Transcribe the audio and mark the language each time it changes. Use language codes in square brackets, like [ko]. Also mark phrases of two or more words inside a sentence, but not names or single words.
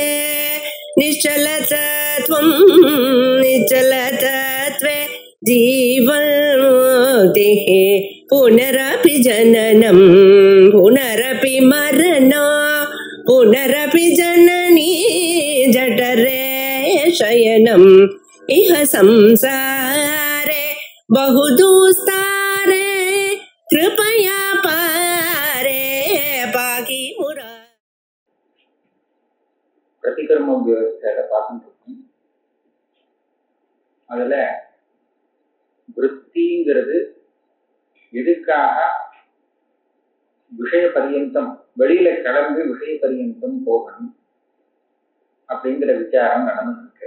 [sa] निश्चलतत्वं निश्चलतत्वे जीवन्मुक्तिः पुनरपि जननं पुनरपि मरणं पुनरपि जननी जठरे शयनम् इह संसारे बहुदुस्तारे कृपया पारे पाकि मुरा. [ta] பிரதிகர்ம விவசாயில பார்த்துட்டு அதுல விருத்திங்கிறது எதுக்காக விஷய பரியந்தம் வெளியில கிளம்பி விஷய பரியந்தம் போகணும் அப்படிங்கிற விசாரம் நடந்துருக்கு.